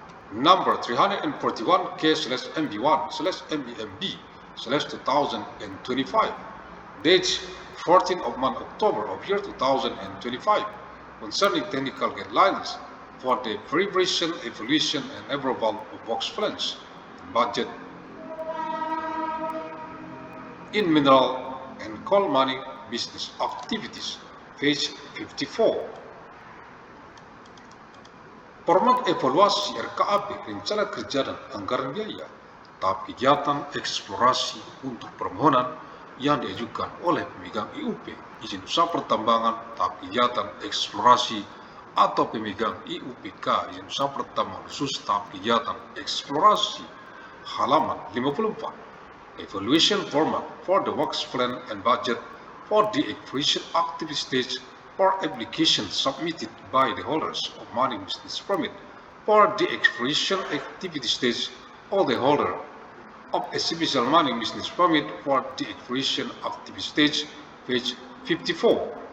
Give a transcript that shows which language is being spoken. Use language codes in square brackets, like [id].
[en] number 341K/MB1/MEMB/2025 dates 14th of month October of year 2025 concerning technical guidelines for the preparation, evaluation, and approval of works plans and budget in mineral and coal mining business activities, page 54. [id] Format evaluasi RKAB, rencana kerja dan anggaran biaya, tahap kegiatan eksplorasi untuk permohonan yang diajukan oleh pemegang IUP, izin usaha pertambangan, tahap kegiatan eksplorasi atau pemegang IUPK, izin usaha pertambangan khusus, tahap kegiatan eksplorasi, halaman 54. [en] Evaluation format for the works plan and budget for the exploration activity stage for applications submitted by the holders of mining business permit for the exploration activity stage or the holder of a special mining business permit for the exploration activity stage, page 54.